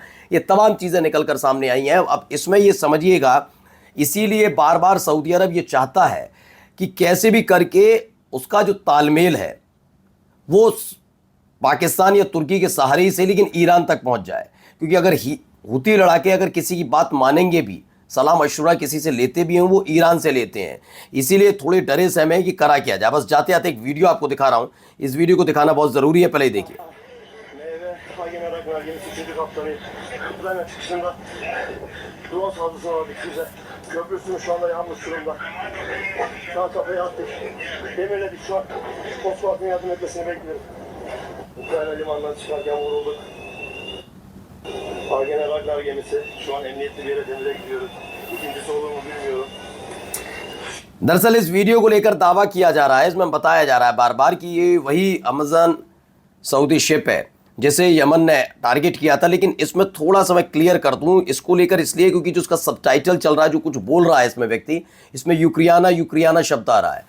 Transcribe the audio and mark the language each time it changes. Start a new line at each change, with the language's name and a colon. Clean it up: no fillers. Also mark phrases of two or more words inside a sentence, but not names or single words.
Hindi: ये तमाम चीज़ें निकल कर सामने आई हैं। अब इसमें ये समझिएगा, इसीलिए बार बार सऊदी अरब ये चाहता है कि कैसे भी करके उसका जो तालमेल है वो पाकिस्तान या तुर्की के सहारे से लेकिन ईरान तक पहुंच जाए। क्योंकि अगर हूती लड़ाके अगर किसी की बात मानेंगे भी, सलाह मशवरा किसी से लेते भी हैं, वो ईरान से लेते हैं। इसीलिए थोड़े डरे सहमे हैं कि करा किया जाए। बस जाते जाते एक वीडियो आपको दिखा रहा हूँ, इस वीडियो को दिखाना बहुत ज़रूरी है, पहले ही देखिए।
Turkish: Köprüsünün şu anda yanmış durumda. Şu an kafaya attık. Demirledik şu an. Kosova'nın yardım etmesini bekliyoruz. Ukrayna limanından çıkarken vurulduk. Generallar gemisi. Şu an emniyetli bir yere demire gidiyoruz. İkincisi olur mu bilmiyorum.
Hindi: दरअसल इस वीडियो को लेकर दावा किया जा रहा है, इसमें बताया जा रहा है बार बार कि ये वही अमेज़न सऊदी शिप है जिसे यमन ने टारगेट किया था। लेकिन इसमें थोड़ा सा मैं क्लियर कर दूं इसको लेकर, इसलिए क्योंकि जो उसका सबटाइटल चल रहा है, जो कुछ बोल रहा है इसमें व्यक्ति, इसमें यूक्रियाना शब्द आ रहा है।